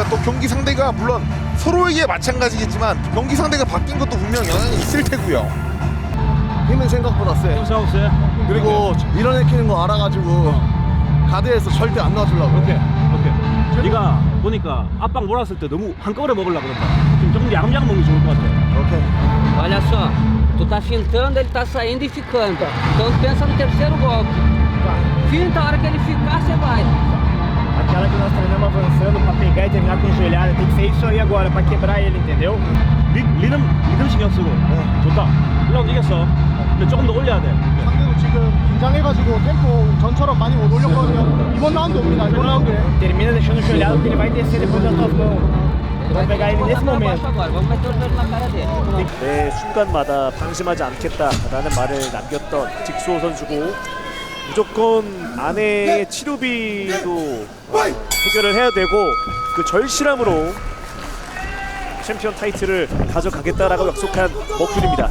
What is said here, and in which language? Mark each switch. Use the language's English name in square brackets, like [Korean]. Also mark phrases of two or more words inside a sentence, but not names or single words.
[Korean] 또 경기 상대가 물론 서로에게 마찬가지겠지만 경기 상대가 바뀐 것도 분명 영향이 있을 테고요. 힘은 생각보다 세. 그리고 밀어내키는 거 알아가지고 가드에서 절대 안 놔주려고. 오케이. 네가 보니까 압박 몰았을 때 너무 한꺼번에 먹으려고 그런다. 지금 조금 야금야금 먹는 게 좋을 것 같아. 오케이. [Portuguese] Olha só, tu tá fintando, ele tá saindo e ficando. Então pensa no terceiro golpe. Finta, a hora que ele ficar, você vai. Aquela que nós treinamos avançando pra pegar e terminar com joelhada, tem que ser isso aí agora, pra quebrar ele, entendeu? [Korean] 리듬 신경 쓰고. 좋다. 1라운드 이겼어. 근데 조금 더 올려야 돼. 상대도 지금 긴장해가지고 템포 전처럼 많이 못 올렸거든요. 이번 라운드 옵니다. 이번 라운드에. [Portuguese] Termina deixando joelhada porque ele vai descer depois das tuas mãos. Vamos pegar ele nesse momento. Vamos meter o joelho na cara dele. [Korean] 매 순간마다 방심하지 않겠다라는 말을 남겼던 직소 선수고 무조건 아내의 치료비도 해결을 해야 되고 그 절실함으로 챔피언 타이틀을 가져가겠다라고 약속한 머큐리입니다.